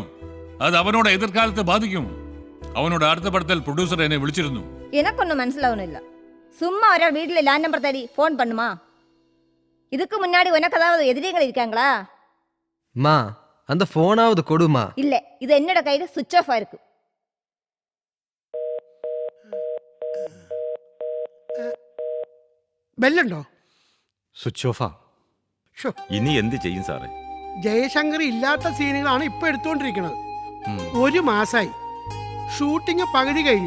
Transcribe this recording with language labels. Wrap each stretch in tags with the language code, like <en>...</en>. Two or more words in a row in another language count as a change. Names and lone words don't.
<ta>அது அவனோட எதிர்காலத்தை பாதிக்கும். அவனோட அடுத்த படத்தில் ப்ரொடியூசர் என்னை விളിച്ചിരുന്നു. எனக்கு ஒன்றும் മനസ്സിലാവുന്നില്ല. சும்மா ஒரே வீட்டில்</ta> <en>land number</en> <ta>தேடி ஃபோன் பண்ணுமா? இதுக்கு முன்னாடி உனக்கு ஏதாவது எதிரிகள் இருக்காங்களா? மா, அந்த போனாவது கொடுமா. இல்ல, இது என்னோட கையில</ta> <en>switch off</en> <ta>ஆயிருக்கு.</ta> <ml>ബെല്ലുണ്ടോ? സ്വിച്ച് ഓഫാ. ഇനി എന്ത് ചെയ്യും സാറേ? ജയശങ്കർ ഇല്ലാത്ത സീനുകളാണ് ഇപ്പൊ എടുത്തുകൊണ്ടിരിക്കുന്നത്. 1 മാസമായി ഷൂട്ടിംഗ് പകുതി കഴിഞ്ഞു.</ml>